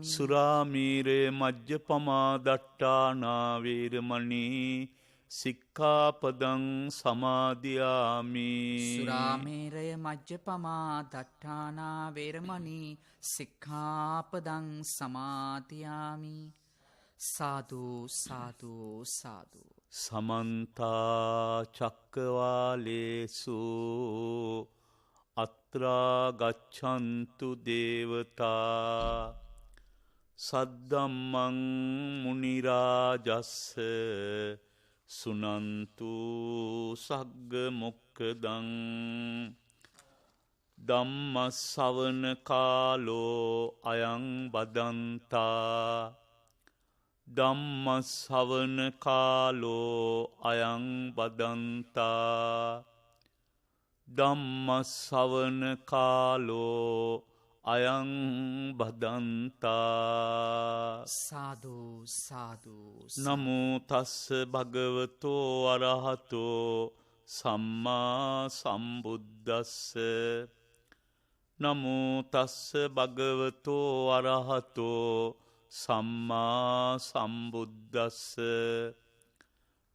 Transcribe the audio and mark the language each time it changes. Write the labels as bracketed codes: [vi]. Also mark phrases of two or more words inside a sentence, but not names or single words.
[pi] සුරාමීරේ මජ්ජපමා දට්ඨානා වේරමණී සික්ඛාපදං සමාදියාමි. සුරාමේරය මජ්ජපමා දට්ඨානා වේරමණී සික්ඛාපදං සමාදියාමි. සාදු සාදු සාදු. සමන්ත චක්කවාලේසු අත්‍රා ගච්ඡන්තු දේවතා සද්දම්මං මුනි රාජස්ස සුනන්තු සග්ග මොක්ඛදං. ධම්ම ශ්‍රවණ කාලෝ අයං බදන්තා. ධම්ම ශ්‍රවණ කාලෝ අයං බදන්තා. ධම්ම ශ්‍රවණ කාලෝ අයං බදන්තා. සාදු සාදු. නමෝ තස්ස භගවතෝ අරහතෝ සම්මා සම්බුද්දස්ස. නමෝ තස්ස භගවතෝ අරහතෝ සම්මා සම්බුද්දස්ස.